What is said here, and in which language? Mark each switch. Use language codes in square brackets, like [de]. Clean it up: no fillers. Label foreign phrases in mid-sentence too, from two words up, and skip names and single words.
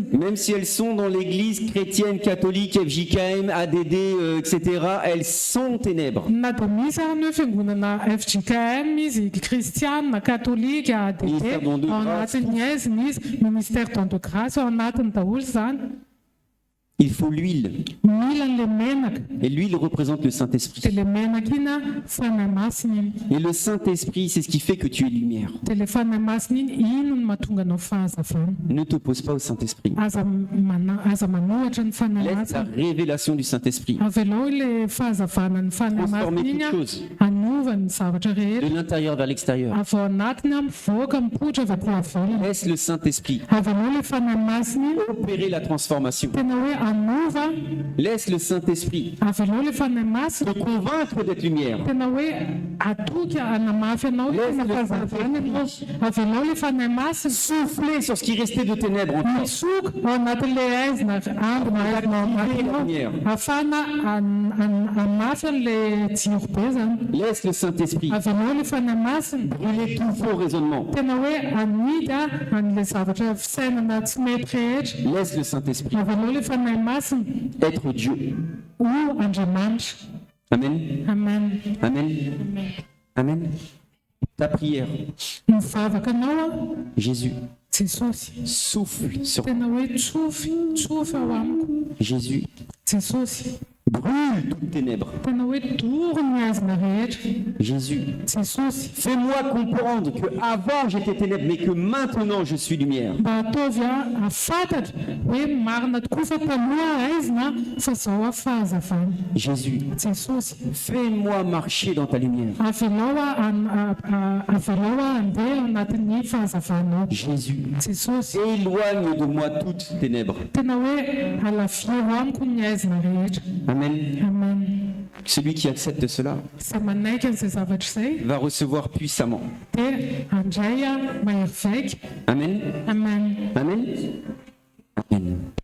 [fr] Même si elles sont dans l'église chrétienne, catholique, FJKM, ADD, etc., elles sont ténèbres. [mg] Na dia misy any hoe fiangonana FJKM izy kristianina katolika ADD [fr] Ministère don de [mg] ao [fr] grâce. [mg] anatin'ny aiziny izy [fr] ministère don de grâce [mg] ao anatiny daholo zany. [fr] Il faut l'huile. [mg] Mila le menaka [fr] Et l'huile représente le [mg] dia [fr] Saint-Esprit. [mg] le menaka iny fanahy masina iny. [fr] Et le Saint-Esprit, c'est ce qui fait que tu es lumière. [mg] dia le fanahy masina iny ino no mahatonga anao fahazavana. [fr] Ne t'oppose pas au Saint-Esprit. [mg] Aza manohatra ny fanahy [fr] Laisse la [mg] masina. [fr] révélation du Saint-Esprit [mg] Avy aloha le fahazavana ny fanahy [fr] transformer [mg] masina iny [fr] toutes choses [mg] anova ny zavatra [fr] de [mg] rehetra. [fr] l'intérieur vers l'extérieur. [mg] Avy ao anatiny mivoaka mipoitra avy aty avelany. [fr] Laisse le Saint-Esprit [mg] Avy aloha le fanahy masina iny [fr] opérer la transformation. [mg] tena hoe anova. [fr] Laisse le Saint-Esprit [mg] Avy aloha le fanahy masina [fr] te convaincre d'être lumière. [mg] tena hoe atoky anamafy anao tena fahazavana ianao. Avy aloha le fanahy masina [fr] Souffler sur ce qui restait de ténèbres en toi. [mg] misoka ao anatin'le aizina andona aizina ao anatinao ahafahana amafy an'le jiro be zany. [fr] Laisse le Saint-Esprit [mg] Avy aloha le fanahy masina [fr] brûler tout faux raisonnement. [mg] tena hoe anidy an'le zavatra fisainana tsy mety rehetra. [fr] Laisse le Saint-Esprit [mg] Avy aloha le fanahy masina [fr] être Dieu. [mg] ho Andriamanitra. Amen. Amen. [fr] Amen. Amen. Ta prière, [mg] Mivavaka anao Jésus, Jesosy. [fr] souffle sur [mg] Tena hoe tsofy ao amiko Jésus. Jesosy. [fr] Brûle toutes ténèbres. [mg] Tena hoe doro ny aizina rehetra. Jésus, Jesosy. [fr] fais-moi comprendre que avant j'étais ténèbres, mais que maintenant je suis lumière. [mg] Mba ataovy afantatra hoe marina tokoa fa taloha aizina fa zao fahazavana. Jésus, Jesosy. [fr] fais-moi marcher dans ta lumière. [mg] Avy aloha andeha ao anatin'ny fahazavanao. Jésus, Jesosy. [fr] éloigne de moi toute ténèbres. [mg] Tena hoe alavia ao amiko ny aizina rehetra. Amen. Amen. [fr] Celui qui accepte cela [mg] Izay manaiky an'izay zavatra izay [fr] va recevoir puissamment. [mg] dia andray mahery vaika. Amen. Amen. Amen. Amen.